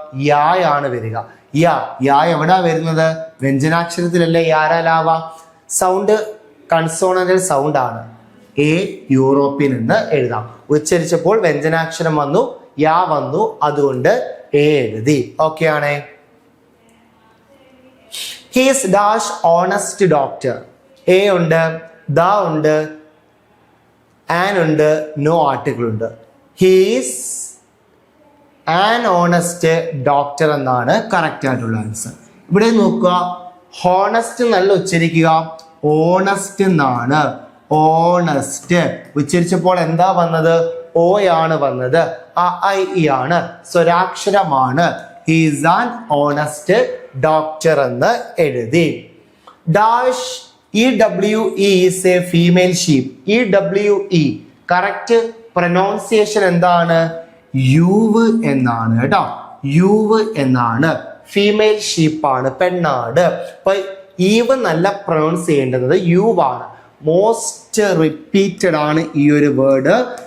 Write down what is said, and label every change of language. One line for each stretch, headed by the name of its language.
Malayalam: യാണ് വരിക. യാ എവിടാ വരുന്നത്? വ്യഞ്ജനാക്ഷരത്തിലല്ലേ യാരാലാവ. സൗണ്ട് കൺസോണന്റൽ സൗണ്ട് ആണ്. എ യൂറോപ്യൻ എന്ന് എഴുതാം. ഉച്ചരിച്ചപ്പോൾ വ്യഞ്ജനാക്ഷരം വന്നു, യാ വന്നു, അതുകൊണ്ട് എ എഴുതി. ഓക്കെ ആണേ.
English: He is dash honest doctor. A ഉണ്ട്, the ഉണ്ട്, an ഉണ്ട്, no article ഉണ്ട്. He is an honest doctor
Malayalam: എന്നാണ് കറക്റ്റ് ആയിട്ടുള്ള ആൻസർ. ഇവിടെ നോക്കുക, ഹോണസ്റ്റ് നല്ല ഉച്ചരിക്കുക, ഓണസ്റ്റ് എന്നാണ്. ഓണസ്റ്റ് ഉച്ചരിച്ചപ്പോൾ എന്താ വന്നത്? ഓയാണ് വന്നത്. I ആണ്, സ്വരാക്ഷരമാണ്.
English: He is an honest doctor
Malayalam: എന്ന് എഴുതി.
English: Dash EWE is a female sheep.
Malayalam: EWE correct pronunciation എന്താണ്? യൂവ് എന്നാണ് കേട്ടോ. യൂവ് എന്നാണ്. ഫീമെയിൽ ഷീപ്പാണ്, പെണ്ണാണ്. അപ്പൊ ഈവ് നല്ല പ്രൊനൗൺസ് ചെയ്യേണ്ടത് യൂവാണ്. മോസ്റ്റ് റിപ്പീറ്റഡ് ആണ് ഈ ഒരു വേർഡ്.